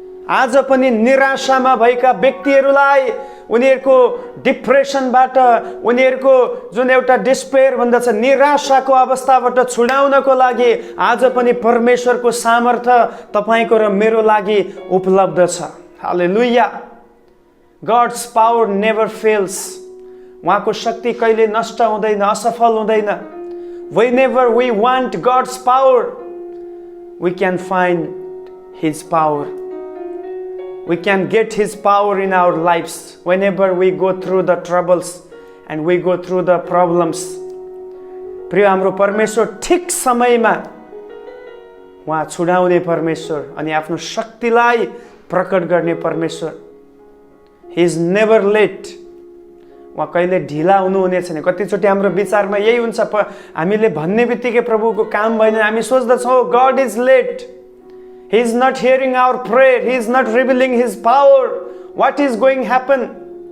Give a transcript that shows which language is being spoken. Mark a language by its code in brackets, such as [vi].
[ne] आज पनि निराशामा भएका व्यक्तिहरूलाई उनीहरूको डिप्रेसनबाट, उनीहरूको जुन एउटा डिस्पेयर भन्दछ, निराशाको अवस्थाबाट छुडाउनको लागि आज पनि परमेश्वरको सामर्थ्य तपाईँको र मेरो लागि उपलब्ध छ। हालेलुया। [en] God's power never fails. [ne] उहाँको शक्ति कहिले नष्ट हुँदैन, असफल हुँदैन। [en] Whenever we want God's power, we can find His power. We can get His power in our lives whenever we go through the troubles and we go through the problems. [ne] प्रिय, हाम्रो परमेश्वर ठिक समयमा उहाँ छुडाउने परमेश्वर अनि आफ्नो शक्तिलाई प्रकट गर्ने परमेश्वर। [en] He is never late. [ne] उहाँ कहिले ढिला हुनुहुने छैन। कतिचोटि हाम्रो विचारमा यही हुन्छ, हामीले भन्ने बित्तिकै प्रभुको काम भएन, हामी सोच्दछौँ [en] God is late. He is not hearing our prayer. He is not revealing His power. What is going to happen?